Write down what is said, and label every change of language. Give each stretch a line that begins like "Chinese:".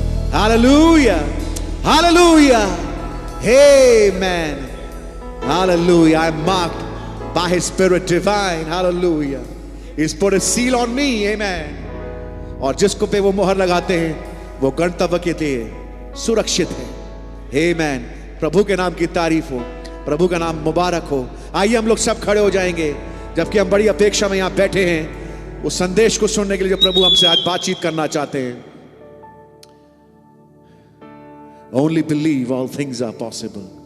English: Hallelujah, hallelujah, amen. Hallelujah. I'm marked by His Spirit divine. Hallelujah. He's put a seal on me. Amen.
Hindi: और जिसको पे वो मोहर लगाते हैं वो गणतव्य के लिए सुरक्षित है.
English: Amen.
Hindi: प्रभु के नाम की तारीफ हो, प्रभु का नाम मुबारक हो. आइए हम लोग सब खड़े हो जाएंगे जबकि हम बड़ी अपेक्षा में यहाँ बैठे हैं उस संदेश को सुनने के लिए जो प्रभु हमसे आज बातचीत करना चाहते हैं.
English: Only believe, all things are possible.